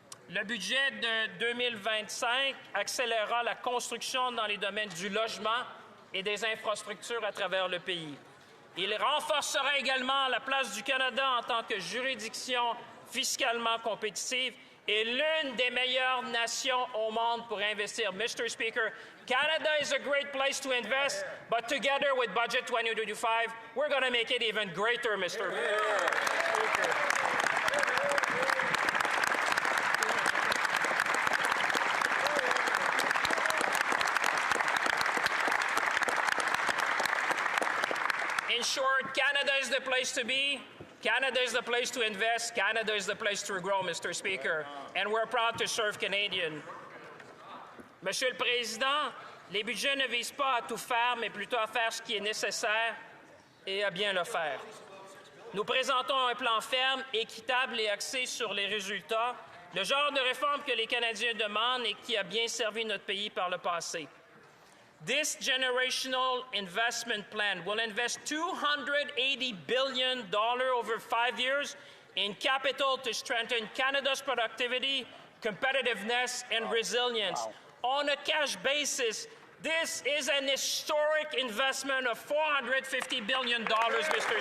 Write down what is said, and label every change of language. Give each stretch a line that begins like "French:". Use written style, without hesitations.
French: Le budget de 2025 accélérera la construction dans les domaines du logement et des infrastructures à travers le pays. Il renforcera également la place du Canada en tant que juridiction fiscalement compétitive et l'une des meilleures nations au monde pour investir.
English: Mr. Speaker, Canada is a great place to invest, but together with Budget 2025, we're going to make it even greater, Mr. Speaker. In short, Canada is the place to be. Canada is the place to invest. Canada is the place to grow, Mr. Speaker. And we're proud to serve Canadians.
French: Monsieur le Président, les budgets ne visent pas à tout faire, mais plutôt à faire ce qui est nécessaire et à bien le faire. Nous présentons un plan ferme, équitable et axé sur les résultats, le genre de réforme que les Canadiens demandent et qui a bien servi notre pays par le passé.
English: This generational investment plan will invest $280 billion over 5 years in capital to strengthen Canada's productivity, competitiveness, and resilience. Wow. On a cash basis, this is an historic investment of $450 billion, Mr.